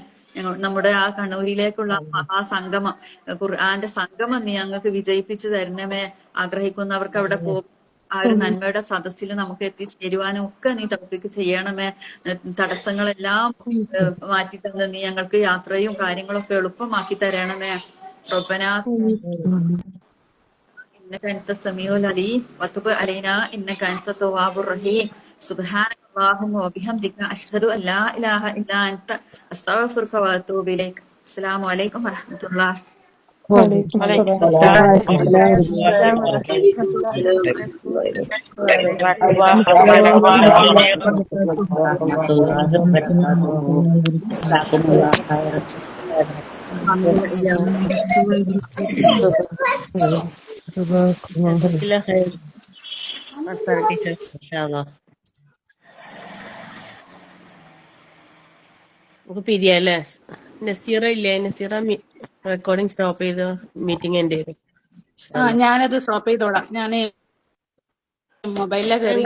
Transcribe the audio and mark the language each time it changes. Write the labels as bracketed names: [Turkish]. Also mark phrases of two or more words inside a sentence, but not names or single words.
[Malayalam] നമ്മുടെ ആ കണ്ണൂരിലേക്കുള്ള മഹാസംഗമം, ഖുർആന്റെ സംഗമം നീ ഞങ്ങൾക്ക് വിജയിപ്പിച്ചു തരണമേ. ആഗ്രഹിക്കുന്നവർക്ക് അവിടെ പോകും ആ ഒരു നന്മയുടെ സദസ്സിൽ നമുക്ക് എത്തിച്ചേരുവാനും ഒക്കെ നീ തൗഫീഖ് ചെയ്യണമേ. തടസ്സങ്ങളെല്ലാം മാറ്റി തന്ന് നീ ഞങ്ങൾക്ക് യാത്രയും കാര്യങ്ങളൊക്കെ എളുപ്പമാക്കി തരണമേ. [Arabic] റബ്ബനാ إنك أنت السميع العليم وتب علينا إنك أنت التواب الرحيم سبحانك اللهم وبحمدك أشهد أن لا إله إلا أنت أستغفرك وأتوب إليك. السلام عليكم ورحمة الله. വലൈക്കും വലൈക്കും സലാം അസ്സലാം വറഹ്മത്തുള്ളാഹി അസ്സലാമു വബറകാതുഹു. عليكم ورحمة الله جزاك الله خيرا. ورحمة الله وبركاته. جزاكم الله خيرا. جزاك الله خير. [English] Master teacher, [Arabic] insyaallah. [Malayalam] നമുക്ക് പിരിയല്ലേ? നസീറ ഇല്ലേ? നസീറ [English] recording stop [Malayalam] ചെയ്ത് മീറ്റിംഗ് എൻ്റെ വരും. ഞാനത് സ്റ്റോപ്പ് ചെയ്തോളാം. ഞാൻ മൊബൈലിലാ നമ്മളെ